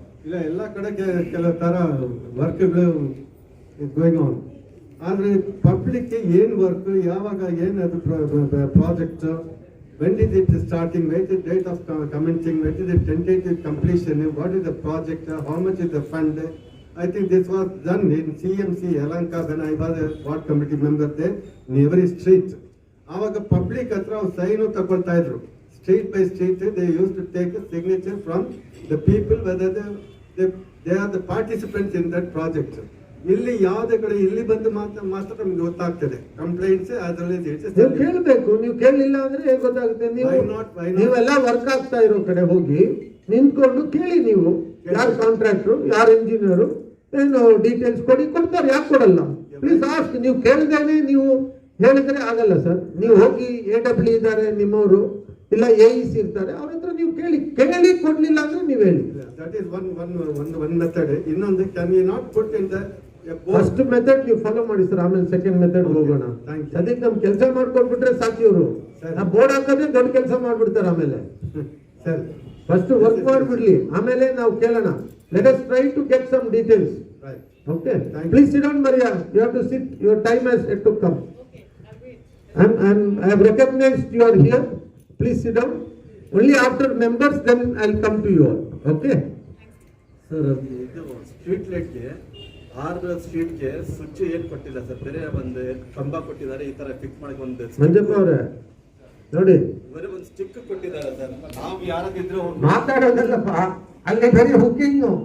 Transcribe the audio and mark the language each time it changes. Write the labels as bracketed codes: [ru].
[kn] ಇಲ್ಲ ಎಲ್ಲ ಕಡೆ ಕೆಲವು ಥರ ವರ್ಕ್ಗಳು [en] Going on. [kn] ಆದರೆ ಪಬ್ಲಿಕ್ಗೆ ಏನು ವರ್ಕ್, ಯಾವಾಗ ಏನದು project, [en] when is it starting, when is the date of commencing, when is the tentative completion, what is the project, how much is the fund. I think this was done in CMC Yelahanka when I was a ward committee member there in every street. [kn] ಆವಾಗ public ಹತ್ರ ಅವ್ರು sign ತಗೊಳ್ತಾ ಇದ್ರು. [en] Street by street they used to take a signature from the people whether they are the participants in that project. [kn] ಇಲ್ಲಿ ಯಾವುದೇ ಕಡೆ ಇಲ್ಲಿ ಬಂದು ಮಾತ್ರ ನಮ್ಗೆ ಗೊತ್ತಾಗ್ತದೆ ಕಂಪ್ಲೇಂಟ್ಸ್. ಅದರಲ್ಲಿ ನೀವು ಕೇಳಬೇಕು. ನೀವು ಕೇಳಲಿಲ್ಲ ಅಂದ್ರೆ ಹೇಗೆ ಗೊತ್ತಾಗುತ್ತೆ? ನೀವೆಲ್ಲ ವರ್ಕ್ ಆಗ್ತಾ ಇರೋ ಕಡೆ ಹೋಗಿ ನಿಂತ್ಕೊಂಡು ಕೇಳಿ. ನೀವು ಯಾರು ಕಾಂಟ್ರಾಕ್ಟ್ರು, ಯಾರು ಇಂಜಿನಿಯರು, ಏನು ಡೀಟೇಲ್ಸ್ ಕೊಡ್ತಾರೆ. ಯಾಕೆ ಕೊಡಲ್ಲ? [en] Please ask. [kn] ನೀವು ಕೇಳ್ದೇನೆ ನೀವು ಹೇಳಿದ್ರೆ ಆಗಲ್ಲ ಸರ್. ನೀವು ಹೋಗಿ AW ಇದ್ದಾರೆ ನಿಮ್ಮವರು, ಇಲ್ಲ AEC ಇರ್ತಾರೆ, ಅವ್ರ ಹತ್ರ ನೀವು ಕೇಳಿ ಕೊಡ್ಲಿಲ್ಲ ಅಂದ್ರೆ ನೀವು ಹೇಳಿ. [en] That is one method. [kn] ಇನ್ನೊಂದು [en] can we not put in the [kn] first method ನೀವು ಫಾಲೋ ಮಾಡಿ ಸರ್, ಆಮೇಲೆ ಸೆಕೆಂಡ್ ಮೆಥಡ್ ಹೋಗೋಣ. ಅದಕ್ಕೆ ನಮ್ ಕೆಲಸ ಮಾಡ್ಕೊಂಡ್ಬಿಟ್ರೆ ಸಾಕು. ಇವರು ಬೋರ್ಡ್ ಹಾಕೋದೇ ದೊಡ್ಡ ಕೆಲಸ ಮಾಡ್ಬಿಡ್ತಾರೆ. ಆಮೇಲೆ ಸರ್ ಫಸ್ಟ್ ವರ್ಕ್ ಮಾಡ್ಬಿಡ್ಲಿ, ಆಮೇಲೆ ನಾವು ಕೇಳೋಣ. [en] Let us try to get some details. Okay, please sit down Maria. You have to sit. Your time has yet to come. I have recognized you are here. Please sit down. Only after members, then I'll come to you all. Okay? [kn] Sir, ಇದು street ಲೈಟ್ಗೆ 6 ಸ್ಟ್ರೀಟ್ಗೆ switch ಏನು ಕೊಟ್ಟಿಲ್ಲ sir, ಬೇರೆ ಒಂದು ಕಂಬ ಕೊಟ್ಟಿದ್ದಾರೆ. ಈ ತರ fix ಮಾಡಕ್ಕೆ ಒಂದು ಮಂಜಪ್ಪ ಅವರೇ ನೋಡಿ, ಬರೀ ಒಂದು ಸ್ಟಿಕ್ ಕೊಟ್ಟಿದ್ದಾರೆ ಸರ್. ನಾವು ಯಾರಾದ್ರೂ ಮಾತಾಡೋದಲ್ಲಪ್ಪ, ಅಲ್ಲಿ ಬರೀ ಹುಕ್ಕಿಂಗ್.